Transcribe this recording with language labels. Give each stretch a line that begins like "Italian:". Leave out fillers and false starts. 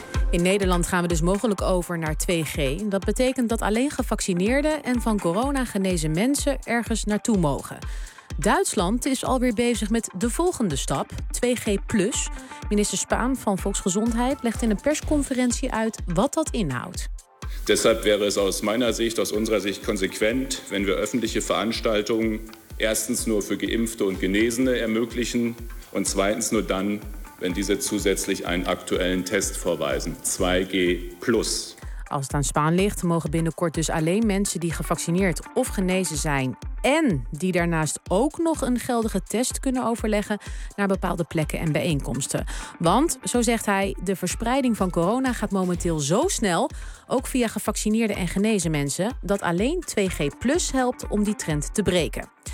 Dutch: In Nederland gaan we dus mogelijk over naar 2G. Dat betekent dat alleen gevaccineerden en van corona genezen mensen ergens naartoe mogen. Duitsland is alweer bezig met de volgende stap, 2G+. Minister Spahn van Volksgezondheid legt in een persconferentie uit wat dat inhoudt.
German: Deshalb wäre es aus meiner Sicht, aus unserer Sicht konsequent, wenn wir öffentliche Veranstaltungen erstens nur für Geimpfte und Genesene ermöglichen und zweitens nur dann, wenn diese zusätzlich einen aktuellen Test vorweisen, 2G+.
Dutch: Als het aan Spahn ligt, mogen binnenkort dus alleen mensen die gevaccineerd of genezen zijn en die daarnaast ook nog een geldige test kunnen overleggen naar bepaalde plekken en bijeenkomsten. Want, zo zegt hij, de verspreiding van corona gaat momenteel zo snel, ook via gevaccineerde en genezen mensen, dat alleen 2G+ helpt om die trend te breken.